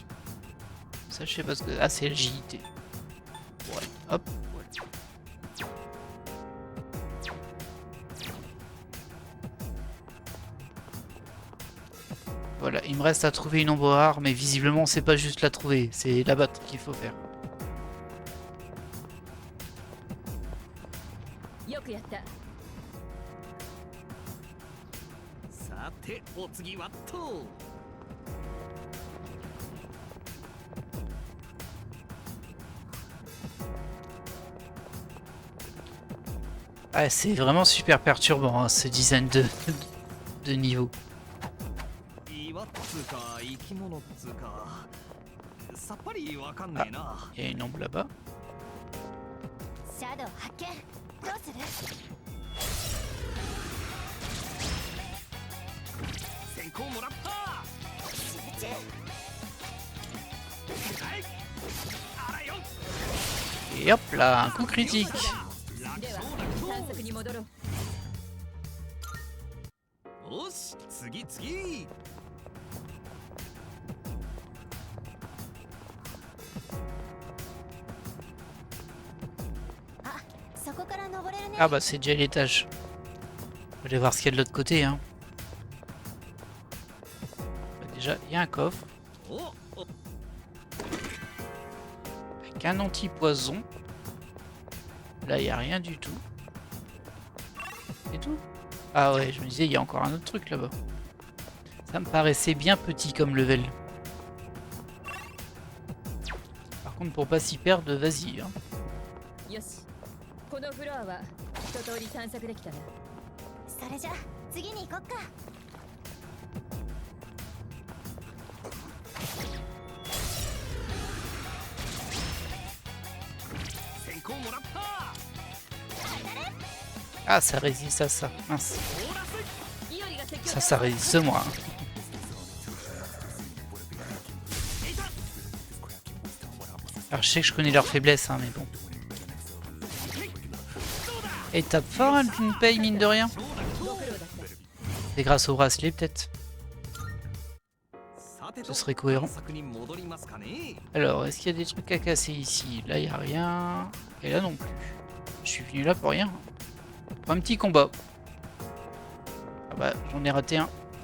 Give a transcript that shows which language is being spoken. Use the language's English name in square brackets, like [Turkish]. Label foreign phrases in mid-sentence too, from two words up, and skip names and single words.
[French] Ça je sais pas ce que... Ah c'est l'agilité. Ouais, hop. Voilà, il me reste à trouver une ombre rare, mais visiblement c'est pas juste la trouver, c'est la battre qu'il faut faire. [Japanese] よくやったさてお次はと。 [French] Ah, c'est vraiment super perturbant hein, ce design de niveau. [Japanese] 岩っつうか生き物っつうかさっぱりわかんねえな。 [French] Il y a une ombre là-bas. [Japanese] シャドウ発見。どうする？先行もらった。集中。はい。あらよ。 [French] Et hop là, un coup critique. [Japanese] では探索に戻ろうよし次次。そこから登れるね。 [French] Ah bah c'est déjà l'étage. On va aller voir ce qu'il y a de l'autre côté. Hein. Bah, déjà, il y a un coffre [Japanese] おお。 [French] avec un anti-poison. Là, il n'y a rien du tout. C'est tout? Ah ouais, je me disais, il y a encore un autre truc là-bas. Ça me paraissait bien petit comme level. Par contre, pour pas s'y perdre, vas-y. Hein. [Japanese] よしこのフロアは一通り探索できたなそれじゃ次に行こっか。先行もらった。 [French] Ah, ça résiste à ça. Mince. [Japanese] イオリが積極 [French] Ça résiste moi. Hein. Alors, je sais que je connais leurs faiblesses, hein, mais bon. Et tape fort, elle me paye, mine de rien. [Japanese] ご苦労だった [French] C'est grâce au bracelet, peut-être. [Japanese] さ [French] Ce serait cohérent. Alors, est-ce qu'il y a des trucs à casser ici? Là, il n'y a rien. Et là non plus. Je suis venu là pour rien. Pour un petit combat. Ah bah, j'en ai raté un.